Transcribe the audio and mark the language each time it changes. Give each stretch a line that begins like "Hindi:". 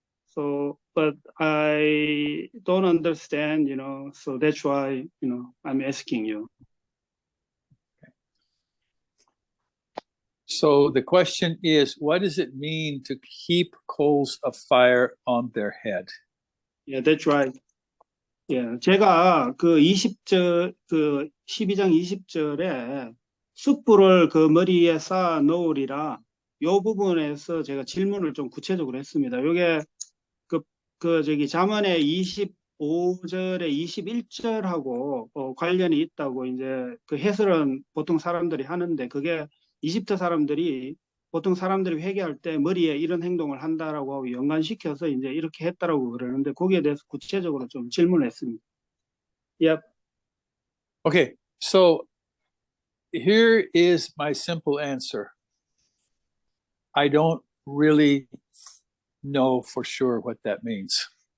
English: So, but I don't understand, so that's why, I'm asking you. So the question is, what does it mean to heap coals of fire on their head? Yeah, that's right.
Korean: 예, 제가 그 12장 20절에 숯불을 그 머리에 쌓아 놓으리라, 요 부분에서 제가 질문을 좀 구체적으로 했습니다. 요게 그 저기 잠언의 25절에 21절하고 관련이 있다고 이제 그 해설은 보통 사람들이 하는데 그게 이집트 사람들이 보통 사람들이 회개할 때 머리에 이런 행동을 한다라고 하고 연관시켜서 이제 이렇게 했다라고 그러는데 거기에 대해서 구체적으로 좀 질문을 했습니다.
English: Yep. Okay, so here is my simple answer. I don't really know for sure what that means.